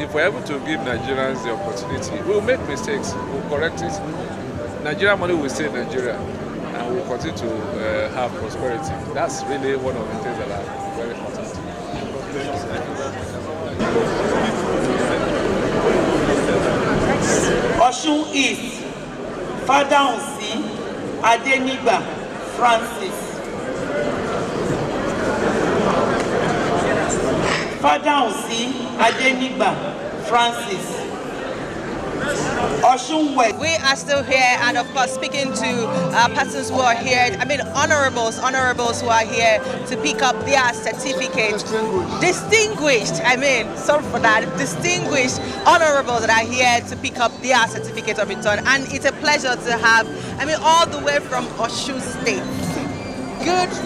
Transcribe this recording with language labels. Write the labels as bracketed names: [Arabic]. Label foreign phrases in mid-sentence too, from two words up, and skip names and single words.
[English] If we're able to give Nigerians the opportunity, we'll make mistakes, we'll correct it. Nigerian money will stay in Nigeria, and we'll continue to have prosperity. That's really one of the things that are very important. Osun East. Fadahunsi Adenigba Francis. Fadahunsi Adenigba Francis. Osun West. We are still here, and of course speaking to persons who are here, honorables who are here to pick up their certificates. Distinguished honorables that are here to pick up their certificate of return, and it's a pleasure to have, all the way from Osun State.